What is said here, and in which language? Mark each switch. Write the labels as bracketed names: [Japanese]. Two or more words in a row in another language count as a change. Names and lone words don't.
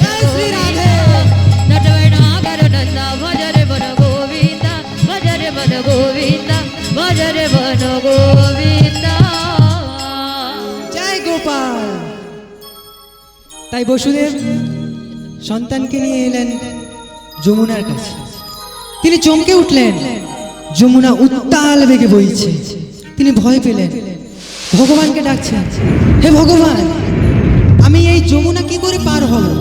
[Hindi] जय श्री राधे। गोविंदा, नटवर नागर नंदा भजरे मन गोविंदा, भजरे मन गोविंदा, भजरे मन गोविंदा। जय गोपाल। [Bangla] তাই বসুদেব সন্তানকে নিয়ে এলেন যমুনার কাছে। তিনি চমকে উঠলেন, যমুনা উত্তাল বেগে বইছে। তিনি ভয় পেলেন, ভগবানকে ডাকছেন, হে ভগবান, আমি এই যমুনা কি করে পার হব?